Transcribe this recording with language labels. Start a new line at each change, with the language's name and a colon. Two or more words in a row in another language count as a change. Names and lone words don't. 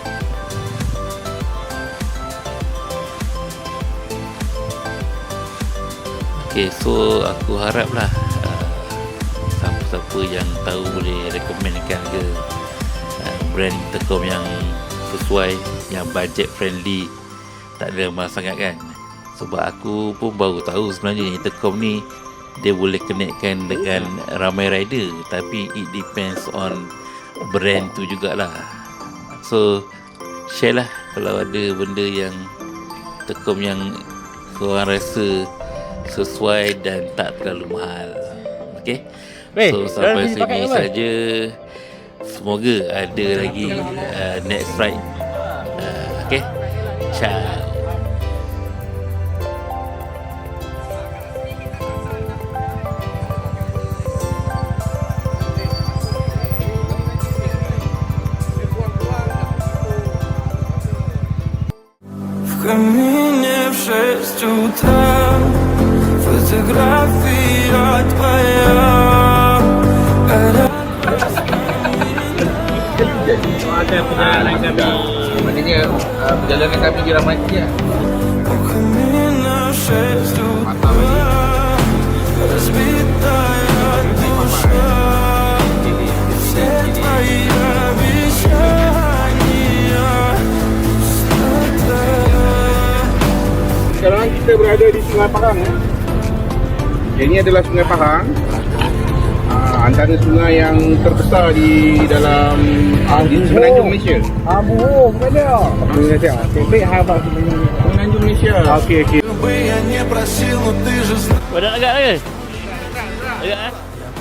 Malay: Okay, so aku harap lah siapa-siapa yang tahu boleh rekomenkan ke brand intercom yang sesuai, yang
English: budget friendly,
Malay: tak ada mahal sangat kan. Sebab aku pun baru tahu sebenarnya intercom ni dia boleh connectkan dengan ramai rider, tapi
English: it depends on brand
Malay: tu jugalah. So share lah kalau ada benda yang Tekong yang korang rasa sesuai dan tak terlalu mahal. Okay, so sampai sini saja. Semoga ada lagi
English: next ride.
Malay: Okay, ciao.
Russian: В камине в 6 утра фотография твоя.
Malay: Maknanya perjalanan kami di Ramadi lah.
Russian: У камина в 6 утра разбитая душа. Все твои обещания.
Malay: Sekarang kita berada di Sungai Pahang. Ini adalah Sungai Pahang. Antara sungai yang terbesar di dalam di semenanjung Malaysia. Malaysia. Semenanjung Malaysia. Okey.
Russian: Бы я не просил, но ты же знаешь.
Malay: Agak agak. Agak